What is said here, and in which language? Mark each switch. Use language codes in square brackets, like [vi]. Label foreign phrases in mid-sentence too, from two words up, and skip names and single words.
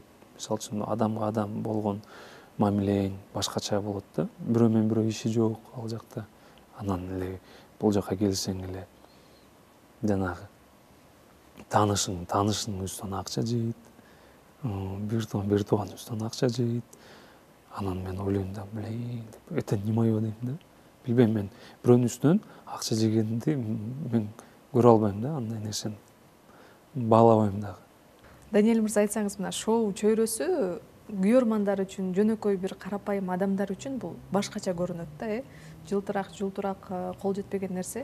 [ky] Мисалы үчүн адамга адам болгон мамилең башкача болот да. Бирөө менен бирөө иши жок ал жакта. Анан эле бул жака келсең эле жанагы таанышыңыздан акча жейт. Бир тууганыбыздан акча жейт. Анан мен ойлойм да, [ru] это не моё [ky] дейм да. Билбейм, мен бирөөнүн үстүнөн акча жегенди мен көрө албайм да, андай нерсени баалабайм дагы. Даниэль мырза, айтсаңыз, мына шоу чөйрөсү күйөрмандар үчүн, жөнөкөй бир карапайым адамдар үчүн бул башкача көрүнөт да, жылтырак, кол жетпеген нерсе.